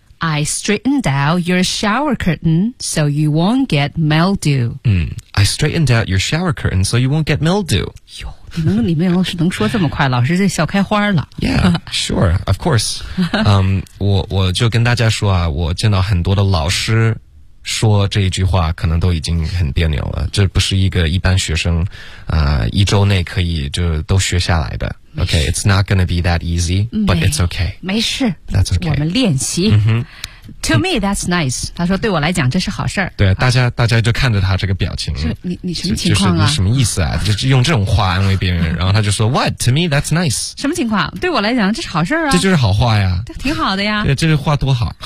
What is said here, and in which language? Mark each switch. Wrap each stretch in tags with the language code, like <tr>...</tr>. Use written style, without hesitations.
<en>I straightened out your shower curtain so you won't get mildew. 嗯I straightened out your shower curtain so you won't get mildew.</en> <zh>哟你们里面老师能说这么快老师在笑开花了。</zh> <en>Yeah, sure, of course.</en> <zh>我就跟大家说啊我见到很多的老师说这一句话可能都已经很别扭了这不是一个一般学生一周内可以就都学下来的。</zh> <en>Okay, it's not gonna be that easy, but it's okay.</en> <zh>没事</zh> <en>That's okay.</en> <zh>我们练习。</zh> <en>Mm-hmm. To me, that's nice.</en> <zh>他说对我来讲这是好事儿。对、啊、大家就看着他这个表情。你什么情况啊就是你什么意思啊就用这种话安慰别人。然后他就说</zh> <en>,what? To me, that's nice.</en> <zh>什么情况对我来讲这是好事儿啊。这就是好话呀。挺好的呀。对这话多好。</zh>